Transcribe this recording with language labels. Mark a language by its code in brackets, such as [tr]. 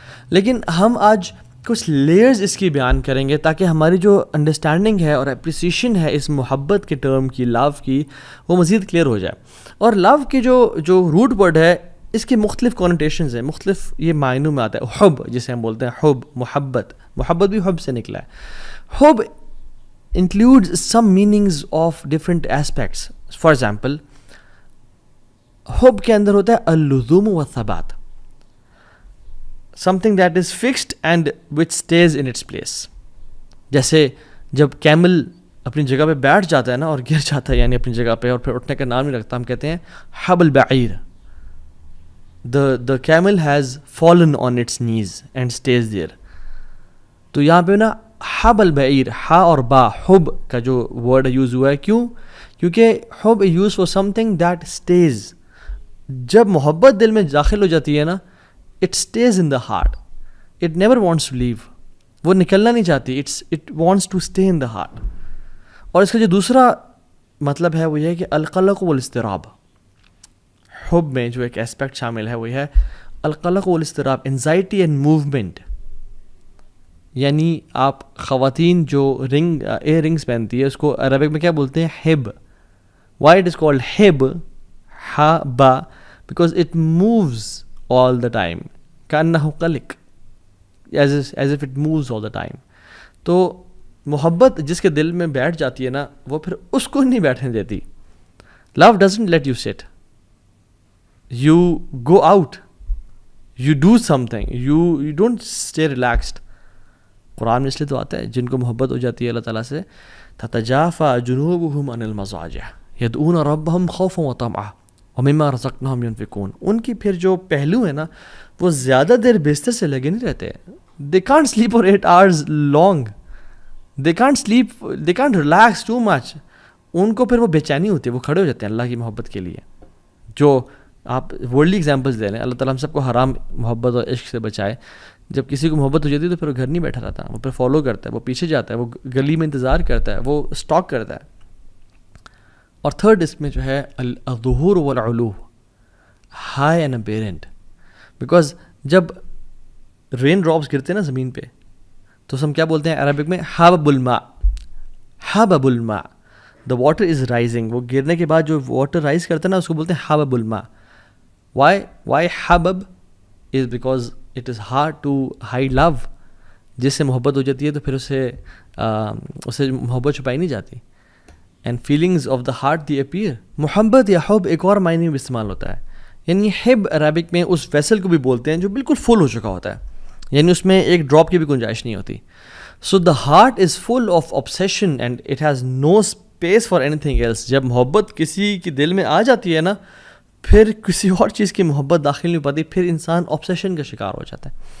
[ur] لیکن ہم آج کچھ لیئرز اس کی بیان کریں گے تاکہ ہماری جو انڈرسٹینڈنگ ہے اور اپریسیشن ہے اس محبت کے ٹرم کی, لو کی, وہ مزید کلیئر ہو جائے. اور لو کی جو روٹ ورڈ ہے, اس کے مختلف کونوٹیشنز ہیں, مختلف یہ معنوں میں آتا ہے. حب جسے ہم بولتے ہیں, حب محبت, محبت بھی حب سے نکلا ہے. [en] حب includes some meanings of different aspects. For example, [ur] حب کے اندر ہوتا ہے [ar] اللزوم والثبات, [en] something that is fixed and which stays in its place. [ur] جیسے جب کیمل اپنی جگہ پہ بیٹھ جاتا ہے نا اور گر جاتا ہے, یعنی اپنی جگہ پہ, اور پھر اٹھنے کا نام نہیں رکھتا, ہم کہتے ہیں [ar] حب البعیر. [en] the camel has fallen on its knees and stays there. [ur] تو یہاں پہ نا حب البعیر, ہا اور با, حب کا جو ورڈ یوز ہوا ہے, کیوں؟ کیونکہ حب [en] Use for something that stays. [ur] جب محبت دل میں داخل ہو جاتی ہے نا, [en] it stays in the heart, it never wants to leave. [ur] وہ نکلنا نہیں چاہتی, [en] It wants to stay in the heart. [ur] اور اس کا جو دوسرا مطلب ہے وہ یہ ہے کہ [ar] القلق والاضطراب, [ur] حب میں جو ایک اسپیکٹ شامل ہے وہ ہے القلق والاضطراب, [en] Anxiety and movement. [ur] یعنی آپ خواتین جو ایئر رنگس پہنتی ہے اس کو عربک میں کیا بولتے ہیں؟ Hub. [en] why it is called ہب, ہا با, because it moves all the time, [ar] کأنہ قلق, [en] As if it moves all the time. [ur] تو محبت جس کے دل میں بیٹھ جاتی ہے نا, وہ پھر اس کو نہیں بیٹھنے دیتی. [en] Love doesn't let you sit, you go out, you do something, you don't stay relaxed. [ur] قرآن میں اس لیے تو آتا ہے جن کو محبت ہو جاتی ہے اللہ تعالیٰ سے, [ar] تتجافى جنوبهم عن المضاجع يدعون ربهم خوفا وطمعا ومما رزقناهم ينفقون. [ur] ان کی پھر جو پہلو ہے نا وہ زیادہ دیر بستر سے لگے نہیں رہتے. [en] they can't sleep for 8 hours long, they can't sleep, they can't relax too much. [ur] ان کو پھر وہ بے چینی ہوتی ہے, وہ کھڑے ہو جاتے ہیں اللہ کی محبت کے لیے. جو آپ ورلڈلی ایگزامپلس دے رہے ہیں, اللہ تعالیٰ ہم سب کو حرام محبت اور عشق سے بچائے. جب کسی کو محبت ہو جاتی ہے تو پھر وہ گھر نہیں بیٹھا رہتا, وہ پھر فالو کرتا ہے, وہ پیچھے جاتا ہے, وہ گلی میں انتظار کرتا ہے, وہ اسٹاک کرتا ہے. اور تھرڈ اس میں جو ہے [ar] الظہور والعلو, [en] High and apparent. [ur] بیکاز جب رین ڈراپس گرتے ہیں نا زمین پہ تو ہم کیا بولتے ہیں عربک میں؟ [ar] حبب الماء, حبب الماء, [en] The water is rising. [ur] وہ گرنے کے بعد جو واٹر رائز کرتا ہے نا اس کو بولتے ہیں حبب الماء. [en] Why حبب is because it is hard to hide love. [ur] جس سے محبت ہو جاتی ہے تو پھر اسے محبت چھپائی نہیں جاتی. [en] And feelings of the heart they appear. [ur] محبت یا حب ایک اور معنی میں استعمال ہوتا ہے. یعنی حب عربک میں اس ویسل کو بھی بولتے ہیں جو بالکل فل ہو چکا ہوتا ہے, یعنی اس میں ایک ڈراپ کی بھی گنجائش نہیں ہوتی. [en] So the heart is full of obsession and it has no space for anything else. [ur] جب محبت کسی کے دل میں آ جاتی ہے نا پھر کسی اور چیز کی محبت داخل نہیں پاتی, پھر انسان obsession کا شکار ہو جاتا ہے.